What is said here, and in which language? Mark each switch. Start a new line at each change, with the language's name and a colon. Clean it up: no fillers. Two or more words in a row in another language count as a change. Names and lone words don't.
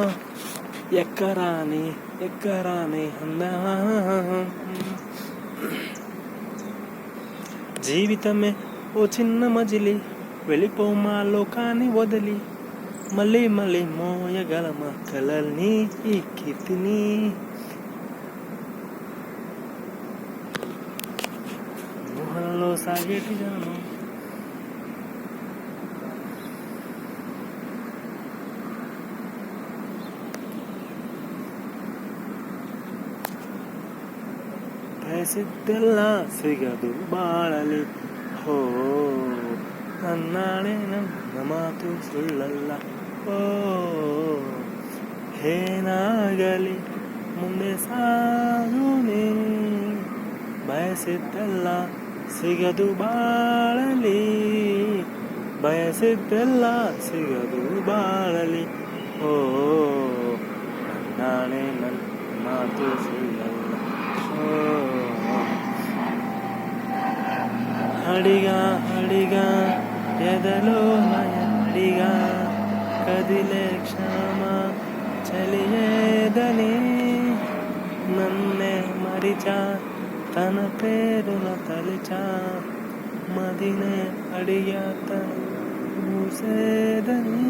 Telugu: ఎక్కరాని ఎక్కరాని అందా, జీవితమే ఓ చిన్న మజిలి, వెళ్ళిపోమా లోకాన్ని వదిలి. మళ్ళీ మళ్ళీ మోయగలమా కలల్ని ఈ కీర్తిని. మోహంలో సాగేటి జనం,
Kannada: ಬಯಸಿದ್ದೆಲ್ಲ ಸಿಗದು ಬಾಳಲಿ. ಹೋ ನನ್ನಾಣೆ ನನ್ನ ಮಾತು ಸುಳ್ಳಲ್ಲ. ಓ ಏನಾಗಲಿ ಮುಂದೆ ಸಾಗು ನೀ, ಬಯಸಿದ್ದೆಲ್ಲ ಸಿಗದು ಬಾಳಲಿ, ಬಯಸಿದ್ದೆಲ್ಲ ಸಿಗದು ಬಾಳಲಿ. ಓ ನನ್ನಾಣೆ ನನ್ನ ಮಾತು ಸುಳ್ಳಲ್ಲ.
Telugu: అడిగా అడిగా ఎదలో అడిగా, కదిలే క్షమ చలియేదని. నన్నే మరిచా తన పేరున తలిచా, మదినే అడిగా తన మూసేదని.